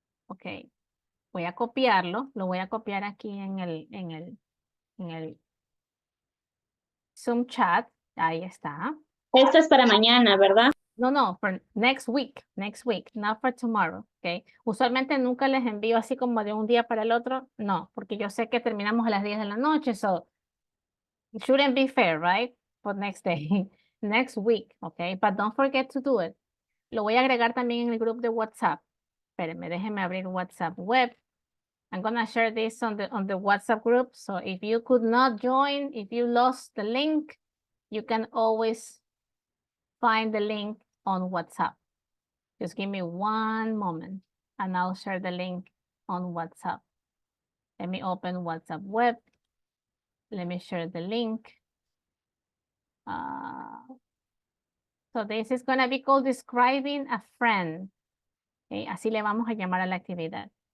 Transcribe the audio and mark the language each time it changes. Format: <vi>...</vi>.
<es>Okay, voy a copiarlo, lo voy a copiar aquí en el Zoom chat. Ahí está. Esto es para mañana, ¿verdad?</es> <en>No, for next week, not for tomorrow, okay?</en> <es>Usualmente nunca les envío así como de un día para el otro, no, porque yo sé que terminamos a las 10 de la noche,</es> <en>so it shouldn't be fair, right? For next day, next week, okay? But don't forget to do it.</en> <es>Lo voy a agregar también en el grupo de WhatsApp. Espérenme, déjenme abrir WhatsApp web.</es> <en>I'm gonna share this on the WhatsApp group, so if you could not join, if you lost the link, you can always find the link on WhatsApp. Just give me one moment and I'll share the link on WhatsApp. Let me open WhatsApp web. Let me share the link. So this is gonna be called describing a friend.</en> <es>Okay, así le vamos a llamar a la actividad.</es>